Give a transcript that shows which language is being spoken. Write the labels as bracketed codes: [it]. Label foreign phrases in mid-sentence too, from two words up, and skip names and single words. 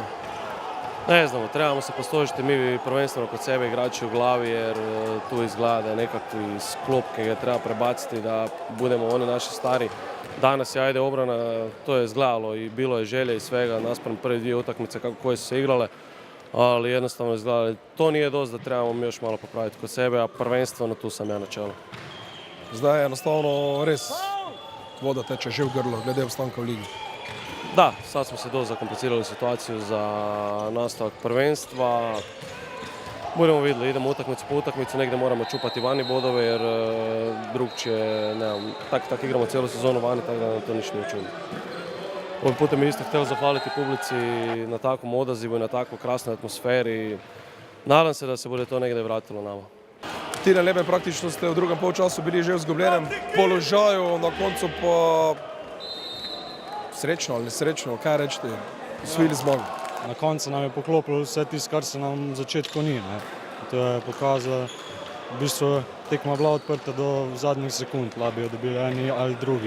[hr] Ne znamo, trebamo se posložiti mi prvenstveno kod sebe igrači u glavi jer tu izgleda da je nekakvi sklop koji ga treba prebaciti da budemo oni naši stari. Danas je ajde obrana, to je izgledalo i bilo je želje i svega naspram prve 2 utakmice koje su se igrale, ali jednostavno izgledalo. To nije dosta da trebamo još malo popraviti kod sebe, a prvenstveno tu sam ja na čelu. [sl] Zdaj je enostavno res voda teče že v grlo, glede obstanka v ligi. [hr] Da, sad smo se dosta zakomplicirali situaciju za nastavak prvenstva. Budemo videli, idemo utakmicu po utakmicu, negdje moramo čupati vani bodove jer drugčije, nemam, tak igramo cijelu sezonu vani, tako da nam to ništa nije čudno. Ovim putem isto htio zahvaliti publici na takvom odazivu i na takvoj krasnoj atmosferi. Nadam se da se bude to negdje vratilo nama. [sl] Tine Leben praktično ste v drugem polčasu bili že v izgubljenem položaju, na koncu pa srečno ali nesrečno, kaj rečete, osvojili zmago. Na koncu nam je poklopilo vse tisto, kar se nam v začetku ni. To je pokazalo, v bistvu tekma bila odprta do zadnjih sekund, lahko bi jo dobili eni ali drugi.